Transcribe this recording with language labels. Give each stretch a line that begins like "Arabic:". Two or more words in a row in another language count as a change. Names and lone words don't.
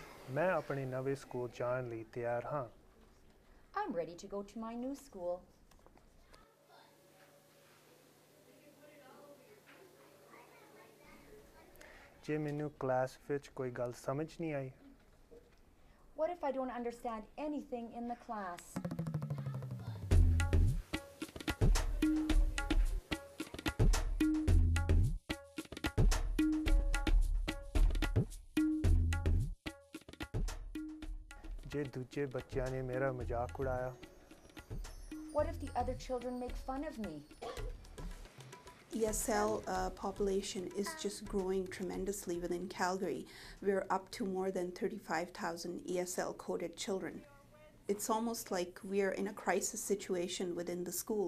Punjabi: ਮੈਂ ਆਪਣੇ ਨਵੇਂ ਸਕੂਲ ਜਾਣ ਲਈ ਤਿਆਰ ਹਾਂ।
English: I'm ready to go to my new school.
Punjabi: ਜੇ ਮੈਨੂੰ ਕਲਾਸ ਵਿੱਚ ਕੋਈ ਗੱਲ ਸਮਝ ਨਹੀਂ ਆਈ
English: What if I don't understand anything in the class?
Punjabi: ਜੇ ਦੂਜੇ ਬੱਚਿਆਂ ਨੇ ਮੇਰਾ ਮਜ਼ਾਕ ਉਡਾਇਆ
English: What if the other children make fun of me? ESL population is just growing tremendously within Calgary. We're up to more than 35,000 ESL coded children. It's almost like we're in a crisis situation within the schools.